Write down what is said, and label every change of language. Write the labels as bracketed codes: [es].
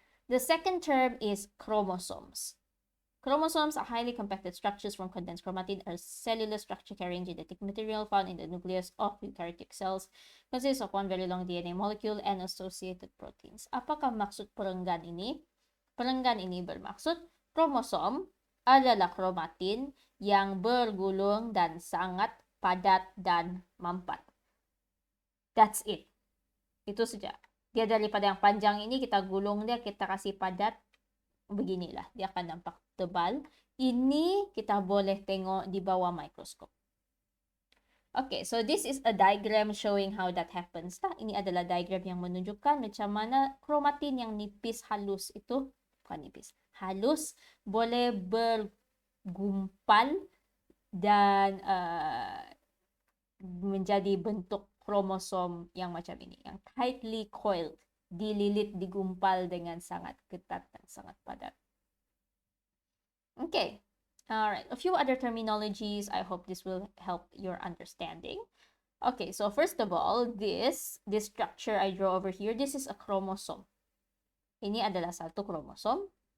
[en] The second term is chromosomes. Chromosomes are highly compacted structures from condensed chromatin, a cellular structure carrying genetic material found in the nucleus of eukaryotic cells, consists of one very long DNA molecule and associated proteins. [ms] Apakah maksud perenggan ini? Perenggan ini bermaksud kromosom adalah chromatin yang bergulung dan sangat padat dan mampat. [en] That's it. [ms] Itu saja. Dia daripada yang panjang ini, kita gulung dia, kita kasih padat. Beginilah, dia akan nampak tebal. Ini kita boleh tengok di bawah mikroskop. [en] Okay, so this is a diagram showing how that happens. [ms] Ini adalah diagram yang menunjukkan macam mana chromatin yang nipis halus itu, bukan nipis, halus, boleh bergumpal dan menjadi bentuk kromosom yang macam ini, yang [en] tightly coiled, [ms] dililit, digumpal dengan sangat ketat dan sangat padat. [en] Okay, alright, a few other terminologies. I hope this will help your understanding. Okay, so first of all, this structure I draw over here, this is a chromosome. [ms] Ini adalah satu kromosom.